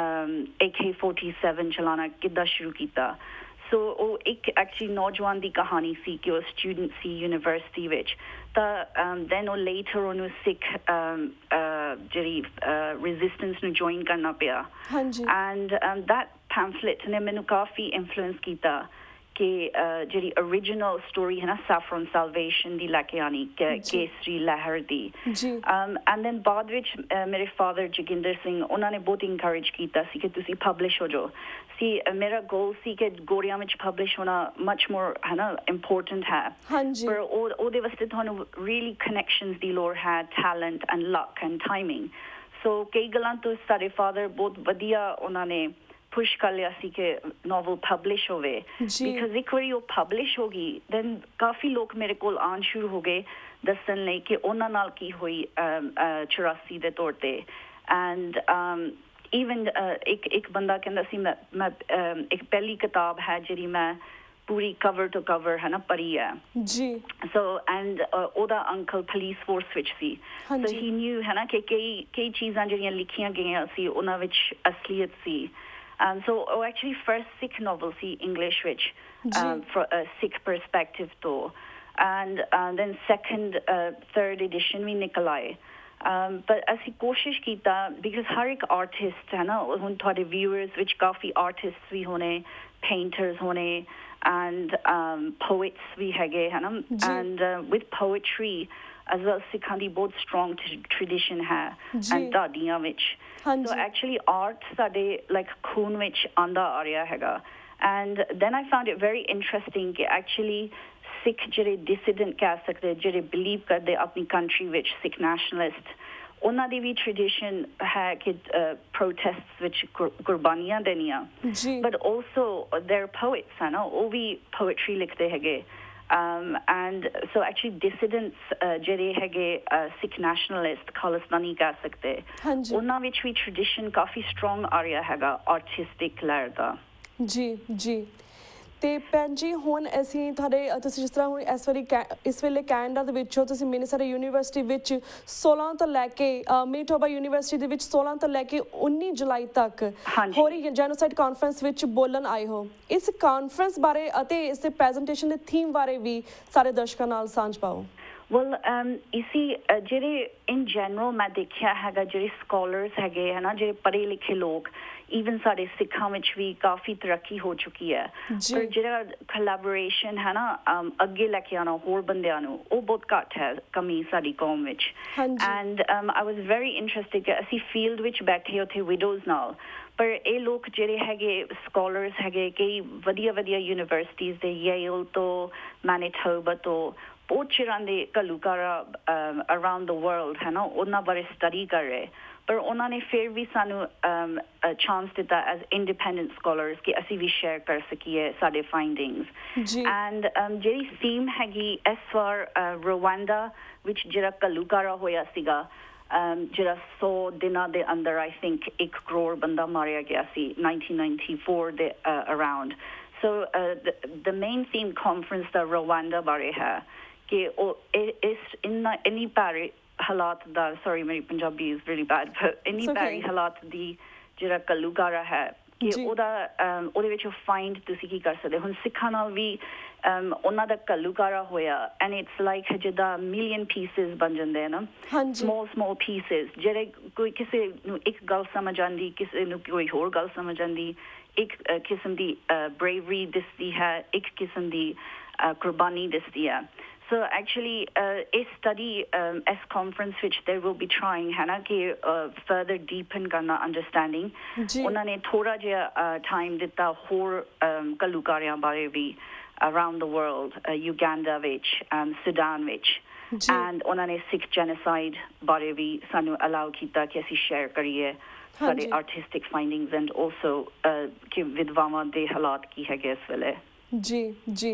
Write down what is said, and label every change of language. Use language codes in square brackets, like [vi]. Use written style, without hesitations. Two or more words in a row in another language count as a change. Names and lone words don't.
[pa] AK-47 ਚਲਾਣਾ ਕਿੱਦਾਂ ਸ਼ੁਰੂ ਕੀਤਾ ਸੋ ਉਹ ਇੱਕ ਐਕਚੁਅਲੀ ਨੌਜਵਾਨ ਦੀ ਕਹਾਣੀ ਸੀ ਕਿ ਉਹ ਸਟੂਡੈਂਟ ਸੀ ਯੂਨੀਵਰਸਿਟੀ ਵਿੱਚ ਤਾਂ ਦੈਨ ਉਹ ਲੇਟਰ ਉਹਨੂੰ ਸਿੱਖ ਜਿਹੜੀ ਰੈਜ਼ਿਸਟੈਂਸ ਨੂੰ ਜੁਆਇਨ ਕਰਨਾ ਪਿਆ [en] and that [pa] ਪੈਂਫਲੇਟ ਨੇ ਮੈਨੂੰ ਕਾਫੀ ਇਨਫਲੂਐਂਸ ਕੀਤਾ ਕਿ ਜਿਹੜੀ [en] original story [pa] ਹੈ ਨਾ [en] saffron salvation [pa] ਦੀ ਲੈ ਕੇ ਆਣੀ ਕੇਸਰੀ ਲਹਿਰ ਦੀ [en] and then [pa] ਬਾਅਦ ਵਿੱਚ ਮੇਰੇ father ਜੋਗਿੰਦਰ ਸਿੰਘ ਉਹਨਾਂ ਨੇ ਬਹੁਤ encourage ਕੀਤਾ ਸੀ ਕਿ ਤੁਸੀਂ publish ਹੋ ਜਾਓ ਸੀ ਮੇਰਾ goal ਸੀ ਕਿ ਗੋਰਿਆਂ ਵਿੱਚ publish ਹੋਣਾ [en] much more [pa] ਹੈ ਨਾ important ਹੈ ਪਰ ਉਹਦੇ ਵਾਸਤੇ ਤੁਹਾਨੂੰ [en] really connections [pa] ਦੀ ਲੋੜ ਹੈ [en] talent and luck and timing so [pa] ਕਈ ਗੱਲਾਂ ਤੋਂ ਸਾਡੇ father ਬਹੁਤ ਵਧੀਆ ਉਹਨਾਂ ਨੇ push ਕਰ ਲਿਆ ਸੀ ਕਿ novel publish ਹੋਵੇ because ਇੱਕ ਵਾਰੀ ਉਹ publish ਹੋ ਗਈ then ਕਾਫੀ ਲੋਕ ਮੇਰੇ ਕੋਲ ਆਉਣ ਸ਼ੁਰੂ ਹੋ ਗਏ ਦੱਸਣ ਲਈ ਕਿ ਉਹਨਾਂ ਨਾਲ ਕੀ ਹੋਈ 84 ਦੇ ਤੌਰ ਤੇ [en] and even [pa] ਇੱਕ ਬੰਦਾ ਕਹਿੰਦਾ ਸੀ ਮੈਂ ਇੱਕ ਪਹਿਲੀ ਕਿਤਾਬ ਹੈ ਜਿਹੜੀ ਮੈਂ ਪੂਰੀ [en] cover to cover [pa] ਹੈ ਨਾ ਪੜ੍ਹੀ ਹੈ ਜੀ [en] so and [pa] ਉਹਦਾ ਅੰਕਲ [en] police force [pa] ਵਿੱਚ ਸੀ [en] so he knew [pa] ਹੈ ਨਾ ਕਿ ਕਈ ਚੀਜ਼ਾਂ ਜਿਹੜੀਆਂ ਲਿਖੀਆਂ ਗਈਆਂ ਸੀ ਉਹਨਾਂ ਵਿੱਚ ਅਸਲੀਅਤ ਸੀ [en] so actually first Sikh novel see English which for a Sikh perspective though and then second third edition we nikolai but [pa] ਅਸੀਂ ਕੋਸ਼ਿਸ਼ ਕੀਤਾ [en] because [pa] ਹਰ ਇੱਕ [en] artist [pa] ਹੈ ਨਾ ਹੁਣ ਤੁਹਾਡੇ viewers ਵਿੱਚ ਕਾਫੀ artists ਵੀ ਹੋਣੇ painters ਹੋਣੇ [en] and poets [pa] ਵੀ ਹੈਗੇ ਹੈ ਨਾ [en] and with poetry as well [pa] ਸਿੱਖਾਂ ਦੀ ਬਹੁਤ [en] strong tradition [pa] ਹੈ and ਦਾਦੀਆਂ ਵਿੱਚ [en] so actually art [pa] ਸਾਡੇ like ਖੂਨ ਵਿੱਚ ਆਂਦਾ ਆ ਰਿਹਾ ਹੈਗਾ [en] and then I found it very interesting [pa] ਕਿ actually ਸਿੱਖ ਜਿਹੜੇ dissident ਕਹਿ ਸਕਦੇ ਜਿਹੜੇ believe ਕਰਦੇ ਆਪਣੀ country ਵਿੱਚ ਸਿੱਖ nationalist ਉਹਨਾਂ ਦੀ ਵੀ tradition ਹੈ ਕਿ protests ਵਿੱਚ ਕੁਰਬਾਨੀਆਂ ਦੇਣੀਆਂ [en] but also their poets [pa] ਹੈ ਨਾ ਉਹ ਵੀ poetry ਲਿਖਦੇ ਹੈਗੇ [en] and so actually dissidents [pa] ਜਿਹੜੇ ਹੈਗੇ [en] Sikh nationalist [pa] ਖਾਲਿਸਤਾਨੀ ਕਹਿ ਸਕਦੇ ਉਹਨਾਂ ਵਿੱਚ ਵੀ tradition ਕਾਫੀ strong ਆ ਰਿਹਾ ਹੈਗਾ artistic ਲਹਿਰ ਦਾ ਜੀ ਤੇ ਭੈਣ ਜੀ ਹੁਣ ਅਸੀਂ ਤੁਹਾਡੇ ਤੁਸੀਂ ਜਿਸ ਤਰ੍ਹਾਂ ਹੁਣ ਇਸ ਵੇਲੇ ਕੈਨੇਡਾ ਦੇ ਵਿੱਚ ਹੋ ਤੁਸੀਂ ਮਿਨੀਸੋਟਾ ਯੂਨੀਵਰਸਿਟੀ ਵਿੱਚ 16 ਤੋਂ ਲੈ ਕੇ ਮੈਨੀਟੋਬਾ ਯੂਨੀਵਰਸਿਟੀ ਦੇ ਵਿੱਚ 16 ਤੋਂ ਲੈ ਕੇ 19 ਜੁਲਾਈ ਤੱਕ ਹੋ ਰਹੀ ਜੈਨੋਸਾਈਡ ਕਾਨਫਰੰਸ ਵਿੱਚ ਬੋਲਣ ਆਏ ਹੋ ਇਸ ਕਾਨਫਰੰਸ ਬਾਰੇ ਅਤੇ ਇਸ ਦੇ ਪ੍ਰੈਜੈਂਟੇਸ਼ਨ ਦੇ ਥੀਮ ਬਾਰੇ ਵੀ ਸਾਰੇ ਦਰਸ਼ਕਾਂ ਨਾਲ ਸਾਂਝ ਪਾਓ well ਇਸੀ ਜਿਹੜੇ [en] in general [pa] ਮੈਂ ਦੇਖਿਆ ਹੈਗਾ ਜਿਹੜੇ scholars ਹੈਗੇ ਹੈ ਨਾ ਜਿਹੜੇ ਪੜ੍ਹੇ ਲਿਖੇ ਲੋਕ even ਸਾਡੇ ਸਿੱਖਾਂ ਵਿੱਚ ਵੀ ਕਾਫੀ ਤਰੱਕੀ ਹੋ ਚੁੱਕੀ ਹੈ ਪਰ ਜਿਹੜਾ collaboration ਹੈ ਨਾ ਅੱਗੇ ਲੈ ਕੇ ਆਉਣਾ ਹੋਰ ਬੰਦਿਆਂ ਨੂੰ ਉਹ ਬਹੁਤ ਘੱਟ ਹੈ ਕਮੀ ਸਾਡੀ ਕੌਮ ਵਿੱਚ [en] and I was very interested [pa] ਕਿ ਅਸੀਂ field ਵਿੱਚ ਬੈਠੇ ਉੱਥੇ widows ਨਾਲ ਪਰ ਇਹ ਲੋਕ ਜਿਹੜੇ ਹੈਗੇ scholars ਹੈਗੇ ਕਈ ਵਧੀਆ ਯੂਨੀਵਰਸਿਟੀਜ਼ ਦੇ Yale ਤੋਂ Manitoba ਤੋਂ ਬਹੁਤ ਚਿਰਾਂ ਦੇ ਘੱਲੂਘਾਰਾ [en] around the world [pa] ਹੈ ਨਾ ਉਹਨਾਂ ਬਾਰੇ study ਕਰ ਰਹੇ ਪਰ ਉਹਨਾਂ ਨੇ ਫਿਰ ਵੀ ਸਾਨੂੰ chance ਦਿੱਤਾ [en] as independent scholars [pa] ਕਿ ਅਸੀਂ ਵੀ share ਕਰ ਸਕੀਏ ਸਾਡੇ findings and ਜਿਹੜੀ theme ਹੈਗੀ ਇਸ ਵਾਰ Rwanda ਵਿੱਚ ਜਿਹੜਾ ਘੱਲੂਘਾਰਾ ਹੋਇਆ ਸੀਗਾ ਜਿਹੜਾ 100 ਦਿਨਾਂ ਦੇ ਅੰਦਰ [en] I think [pa] 1 ਕਰੋੜ ਬੰਦਾ ਮਾਰਿਆ ਗਿਆ ਸੀ 1994 ਦੇ around [en] so the main theme conference [pa] ਦਾ Rwanda ਬਾਰੇ ਹੈ ਕਿ ਉਹ ਇਸ ਇੰਨੀ ਭਾਰੀ ਹਾਲਾਤ ਦਾ sorry ਮੇਰੀ ਪੰਜਾਬੀ [en] is really bad but [pa] ਇੰਨੀ ਭਾਰੀ ਹਾਲਾਤ ਦੀ ਜਿਹੜਾ ਘੱਲੂਘਾਰਾ ਹੈ ਕਿ ਉਹਦੇ ਵਿੱਚ find ਤੁਸੀਂ ਕੀ ਕਰ ਸਕਦੇ ਹੁਣ ਸਿੱਖਾਂ ਨਾਲ ਵੀ ਉਹਨਾਂ ਦਾ ਘੱਲੂਘਾਰਾ ਹੋਇਆ [en] and it's like [pa] ਜਿੱਦਾਂ [en] million pieces [pa] ਬਣ ਜਾਂਦੇ ਨਾ [en] small pieces [pa] ਜਿਹੜੇ ਕੋਈ ਕਿਸੇ ਨੂੰ ਇੱਕ ਗੱਲ ਸਮਝ ਆਉਂਦੀ ਕਿਸੇ ਨੂੰ ਕੋਈ ਹੋਰ ਗੱਲ ਸਮਝ ਆਉਂਦੀ ਇੱਕ ਕਿਸਮ ਦੀ bravery ਦਿਸਦੀ ਹੈ ਇੱਕ ਕਿਸਮ ਦੀ ਕੁਰਬਾਨੀ ਦਿਸਦੀ ਹੈ [en] So actually, a study, as conference which they will be trying, [pa] ਹੈ ਨਾ ਕਿ [en] further deepen [pa] करना understanding. ਉਹਨਾਂ ਨੇ ਥੋੜ੍ਹਾ ਜਿਹਾ time ਦਿੱਤਾ ਹੋਰ ਕਲੂਕਾਰੀਆਂ ਬਾਰੇ ਵੀ [en] around the world, Uganda which, Sudan which, and [pa] ਉਹਨਾਂ ਨੇ [en] Sikh genocide [pa] ਬਾਰੇ ਵੀ ਸਾਨੂੰ allow ਕੀਤਾ ਕਿ ਅਸੀਂ share ਕਰੀਏ ਸਾਰੇ [en] artistic findings and also [pa] ਕਿ ਵਿਧਵਾਵਾਂ ਦੇ ਹਾਲਾਤ ਕੀ ਹੈ ਇਸ ਵੇਲੇ. जी.